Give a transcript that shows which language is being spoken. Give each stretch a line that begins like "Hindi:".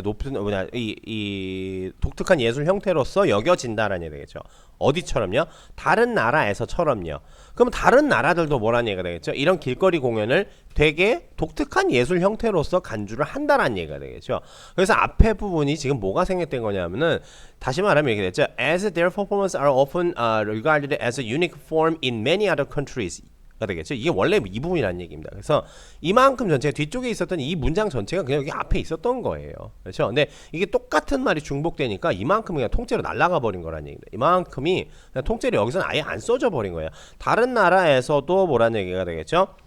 Korean: 높은 뭐냐 이 독특한 예술 형태로서 여겨진다라는 얘기 되겠죠. 어디처럼요? 다른 나라에서처럼요. 그럼 다른 나라들도 뭐라는 얘기가 되겠죠? 이런 길거리 공연을 되게 독특한 예술 형태로서 간주를 한다라는 얘기가 되겠죠. 그래서 앞에 부분이 지금 뭐가 생략된 거냐면은 다시 말하면 이렇게 됐죠.
English: As their performances are often regarded as a unique form in many other countries.
Korean: 되겠죠. 이게 원래 이 부분이라는 얘기입니다. 그래서 이만큼 전체가 뒤쪽에 있었던 이 문장 전체가 그냥 여기 앞에 있었던 거예요. 그렇죠? 근데 이게 똑같은 말이 중복되니까 이만큼이 그냥 통째로 날아가 버린 거라는 얘기입니다. 이만큼이 그냥 통째로 여기서는 아예 안 써져 버린 거예요. 다른 나라에서도 뭐라는 얘기가 되겠죠?